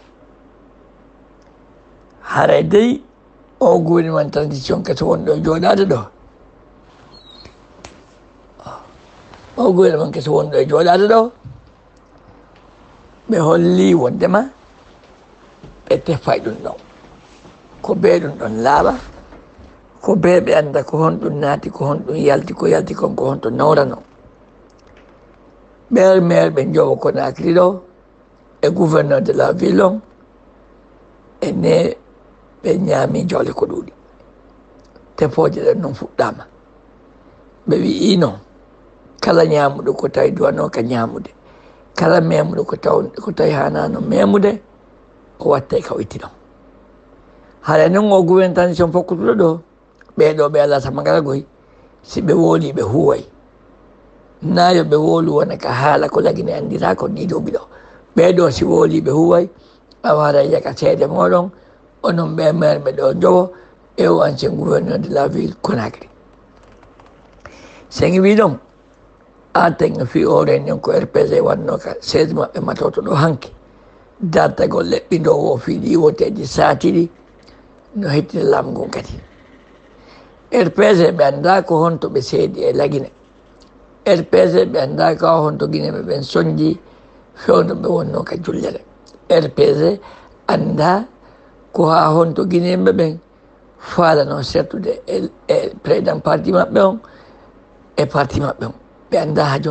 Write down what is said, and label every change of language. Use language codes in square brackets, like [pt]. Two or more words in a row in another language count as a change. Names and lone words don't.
[ff] haray dey o [fr] gouvernement transition [ff] keso wonɗo joɗade ɗo o gouvernement keso wonɗo e joɗade ɗo ɓe holli wondema ɓe tefay ɗum ɗon ko be ɗum ɗon laaɓa ko be ɓe anda ko honɗum naati ko honɗum yalti ko yalti kon ko honto nawrano ɓer maire ɓe jowo Conakry ɗo e [fr] gouverneur de la ville [ff] on ene ɓe ñaami jawle ko ɗuuɗi tefoje ɗen noon fuɗɗama ɓe wii noon kala ñamuɗo ko tawi duwano ka ñamude kala memuɗo ko tawi hanano memude o watte ka itti ɗon haɗa noon o [fr] gouvernement transition [ff] fokkutuɗo ɗo ɓeɗo ɓe ala samagala goy si ɓe wooli ɓe huway nayo ɓe woolu wona ka haala ko lagine andira ko ɗi duuɓi ɗo ɓeɗo si wooli ɓe huway a wara yaka seede moɗon onon ɓe maire ɓe ɗo jowo e o [fr] ancien gouverneur de la ville [ff] Conakry sen wi ɗon aten fi o réunion ko RPG wanno ka 16 maɓɓe matoto ɗo hanke dartagol leɓɓi ndo o fi ɗi woteji saatiɗi no hettide laamu ngon kadi RPG ɓe anda ko honto ɓe seedi e lagine RPG ɓe anda ka honto guineɓe ɓen soñji fewno ɓe wonno ka jullere RPG anda ko ha honto guineɓe ɓen falano settude e [fr] président parti [ff] maɓɓe on e parti maɓɓe on ɓe anda